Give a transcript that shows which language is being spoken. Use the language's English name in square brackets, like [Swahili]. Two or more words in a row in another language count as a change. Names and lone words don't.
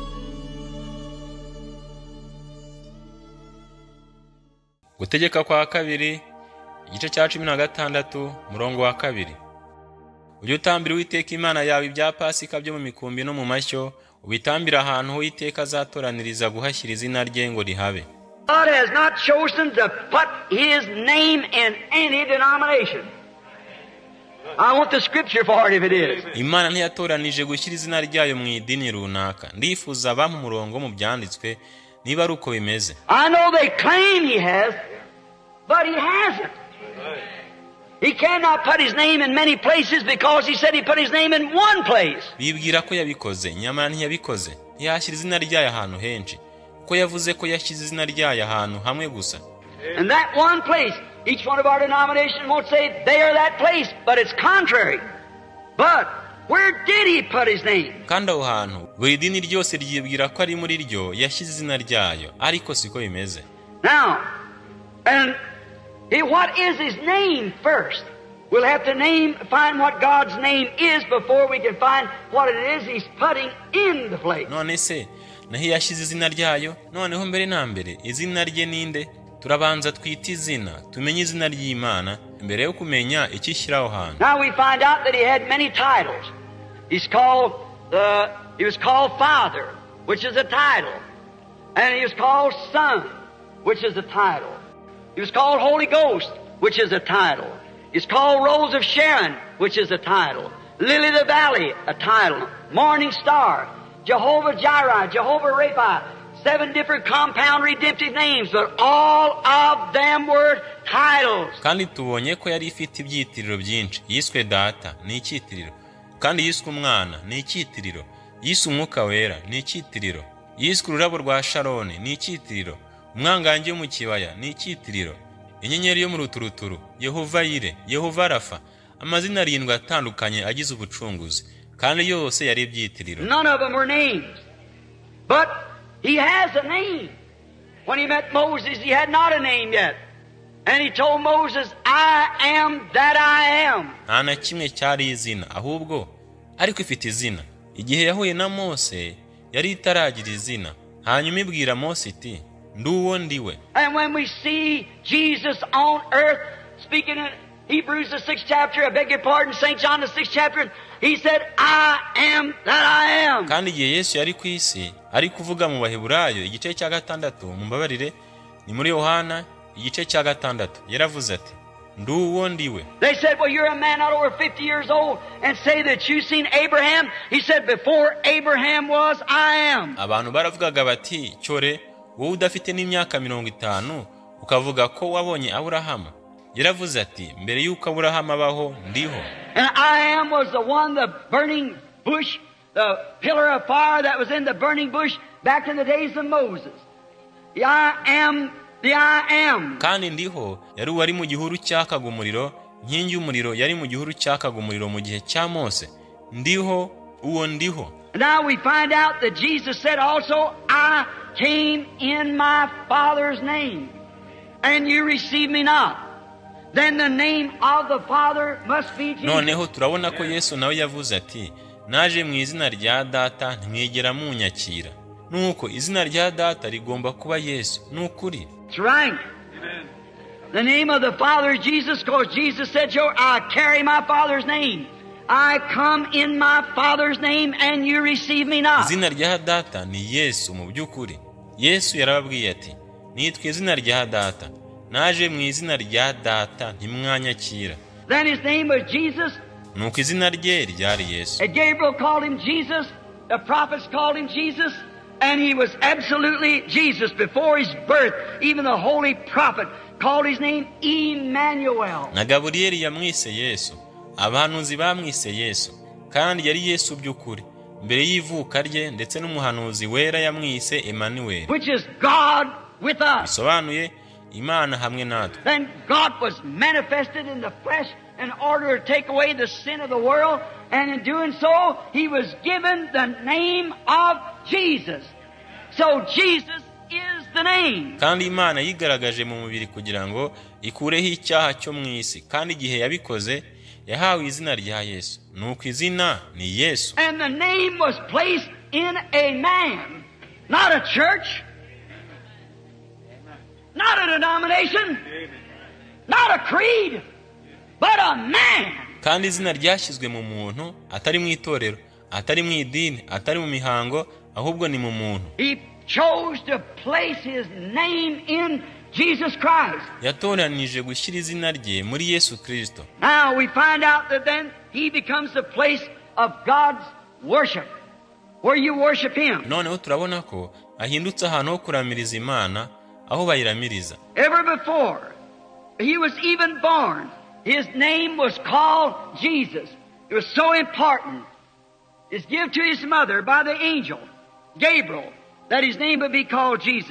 [Kinyarwanda] Gutegeka kwa kabiri igice cya 16 murongo wa 2. Ujye utambira Uwiteka Imana yawe ibya Pasika byo mu mikumbi no mu mashyo, ubitambira ahantu Uwiteka azatoraniriza guhashyira izina rye ngo rihabe. [English] God has not chosen to put his name in any denomination. I want the scripture for it if it is. [Kinyarwanda] Imana ntiyatoranije gushyira izina ryayo mu idini runaka. Ndifuza abampa umurongo mu byanditswe niba ari uko bimeze. [English] I know they claim he has, but he hasn't. He cannot put his name in many places because he said he put his name in one place. [Kinyarwanda] Bibwira ko yabikoze, nyamara ntiyabikoze. Ntiyashyira izina ryayo ahantu henshi. Ko yavuze ko yashyize izina ryayo ahantu hamwe gusa. [English] And that one place, each one of our denominations won't say they are that place, but it's contrary. But where did he put his name? [Kinyarwanda] Kandi aho hantu buri dini ryose ryibwira ko ari muri ryo yashyize izina ryayo, ariko siko bimeze. [English] Now, and what is his name first? We'll have to find what God's name is before we can find what it is he's putting in the place. [Kinyarwanda] None se naho yashyize izina ryayo, noneho mbere na mbere izina rye ninde? Turabanza twita izina, tumenye izina ry'Imana mbere yo kumenya ikishyiraho hantu. [English] Now we find out that he had many titles. He was called Father, which is a title. And he was called Son, which is a title. He was called Holy Ghost, which is a title. He's called Rose of Sharon, which is a title. Lily of the Valley, a title. Morning Star, Jehovah Jireh, Jehovah Rapha. 7 different compound redemptive names, but all of them were titles. [Kinyarwanda] Kandi tubonye ko yari ifite ibyitiriro byinshi. Yiswe Data, ni icyitiriro. Kandi yiswe Umwana, ni icyitiriro. Yiswe Umwuka Wera, ni icyitiriro. Yiswe Ururabo rwa Sharoni, ni icyitiriro. Umwangange yo mu kibaya, ni icyitiriro. Inyenyeri yo mu ruturuturu, Yehova Yire, Yehova Rafa. Amazina 7 atandukanye agize ubucunguzi. Kandi yose yari ibyitiriro. [English] None of them were names. But he has a name. When he met Moses, he had not a name yet. And he told Moses, I am that I am. [Kinyarwanda] Nta na kimwe cyari izina, ahubwo ariko ifite izina. Igihe yahuye na Mose, yari itaragira izina. Hanyuma ibwira Mose iti, nduwo ndiwe. [English] And when we see Jesus on earth, speaking in Hebrews the 6th chapter, I beg your pardon, St. John the 6th chapter, he said, I am that I am. [Kinyarwanda] Kandi igihe Yesu yari ku isi, ari kuvuga mu Baheburayo igice cya 6, mumbabarire, ni muri Yohana igice cya 6, yaravuze ati, nduwo ndiwe. [English] They said, well, you're a man not over 50 years old and say that you've seen Abraham. He said, before Abraham was, I am. [Kinyarwanda] Abantu baravugaga bati, cyore, wowe udafite n'imyaka 50 ukavuga ko wabonye Aburahamu. Yaravuze ati, mbere yuko Aburahamu abaho, ndiho. [English] And I am was the one, the burning bush, the pillar of fire that was in the burning bush back in the days of Moses. The I am, the I am. [Kinyarwanda] Kandi ndiho yari wari mu gihuru cyakaga umuriro, nkingi y'umuriro yari mu gihuru cyakaga umuriro mu gihe cya Mose. Ndiho, uwo ndiho. [English] Now we find out that Jesus said also, I came in my Father's name, and you receive me not. Then the name of the Father must be Jesus. [Kinyarwanda] Noneho turabona ko Yesu nawe yavuze ati, naje mu izina rya Data ntimwigera munyakira. Nuko izina rya Data rigomba kuba Yesu. Nukuri. [English] That's right. Amen. The name of the Father is Jesus, because Jesus said, I carry my Father's name. I come in my Father's name and you receive me not. [Kinyarwanda] Izina rya Data ni Yesu mu byukuri. Yesu yarababwiye ati, nitwe izina rya Data. Naje mu izina rya Data ntimwanyakira. [English] Then his name was Jesus. [Kinyarwanda] Nuko izina rye ryari Yesu. [English] And Gabriel called him Jesus. The prophets called him Jesus. And he was absolutely Jesus before his birth. Even the holy prophet called his name Emmanuel. [Kinyarwanda] Na Gaburiyeli yamwise Yesu. Abahanuzi bamwise Yesu. Kandi yari Yesu by'ukuri. Mbere y'ivuka rye ndetse n'umuhanuzi wera yamwise Emmanuel. [English] Which is God with us. [Kinyarwanda] bisobanuye Imana hamwe natwe. [English] Then God was manifested in the flesh in order to take away the sin of the world, and in doing so, He was given the name of Jesus. So Jesus is the name. [Kinyarwanda] Kandi Imana yigaragaje mu mubiri kugira ngo ikureho icyaha cyo mu isi, kandi igihe yabikoze yahawe izina rya Yesu. Nuko izina ni Yesu. [English] And the name was placed in a man, not a church, not a denomination, not a creed, but a man. [Kinyarwanda] Kandi izina ryashyizwe mu muntu, atari mu itorero, atari mu idini, atari mu mihango, ahubwo ni mu muntu. [English] He chose to place His name in Jesus Christ. [Kinyarwanda] Yatoranije gushyira izina rye muri Yesu Kristo. [English] Now we find out that then He becomes the place of God's worship, where you worship Him. [Kinyarwanda] Noneho turabona ko ahindutse ahantu ho kuramiriza Imana, aho bayiramiriza. [English] Ever before He was even born, His name was called Jesus. It was so important. It's given to His mother by the angel Gabriel that His name would be called Jesus.